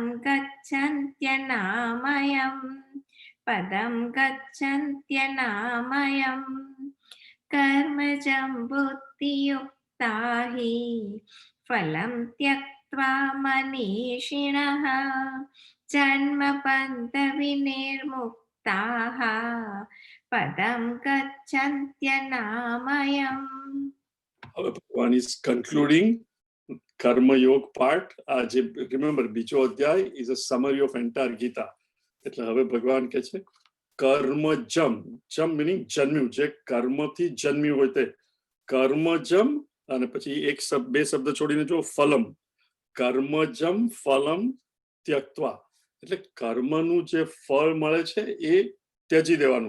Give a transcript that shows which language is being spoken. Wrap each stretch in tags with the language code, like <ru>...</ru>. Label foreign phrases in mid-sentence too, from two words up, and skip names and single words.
<sa>गच्छन्त्यनामयम् पदं गच्छन्त्यनामयम् कर्मजं बुद्धियुक्ता हि फलं त्यक्त्वा मनीषिणः जन्मबन्धविनिर्मुक्ताः पदं गच्छन्त्यनामयम्.</sa> <gu>હવે ભગવાન</gu> <en>is concluding karmayoga part.</en> <gu>આ જે</gu> <en>remember</en> <gu>બીજો અધ્યાય</gu> <en>is a summary of entire Gita.</en> <gu>એટલે હવે ભગવાન કહે છે કર્મજમ, જમ મિનિંગ જન્મ્યું, જે કર્મથી જન્મ્યું હોય તે કર્મજમ, અને પછી એક શબ્દ, 2 શબ્દ છોડીને જો ફલમ,</gu> <sa>कर्मजम फलम त्यक्त्वा,</sa> <gu>એટલે કર્મનું જે ફળ મળે છે એ ત્યજી દેવાનું.</gu>